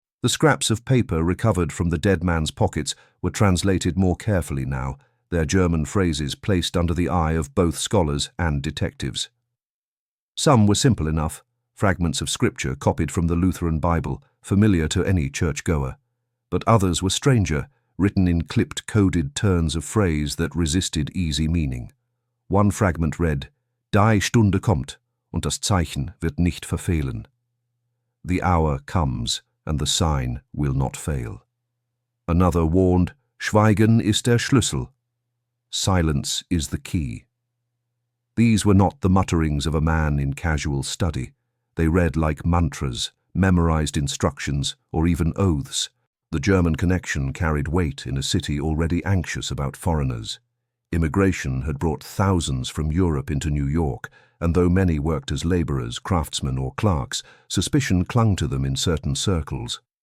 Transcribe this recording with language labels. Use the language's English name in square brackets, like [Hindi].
[English] The scraps of paper recovered from the dead man's pockets were translated more carefully now, their German phrases placed under the eye of both scholars and detectives. Some were simple enough, fragments of scripture copied from the Lutheran Bible, familiar to any churchgoer. But others were stranger, written in clipped coded turns of phrase that resisted easy meaning. One fragment read, [German] Die Stunde kommt, und das Zeichen wird nicht verfehlen. [English] The hour comes, and the sign will not fail. Another warned, [German] Schweigen ist der Schlüssel. [English] Silence is the key. These were not the mutterings of a man in casual study. They read like mantras, memorized instructions, or even oaths. The German connection carried weight in a city already anxious about foreigners. Immigration had brought thousands from Europe into New York, and though many worked as laborers, craftsmen, or clerks, suspicion clung to them in certain circles.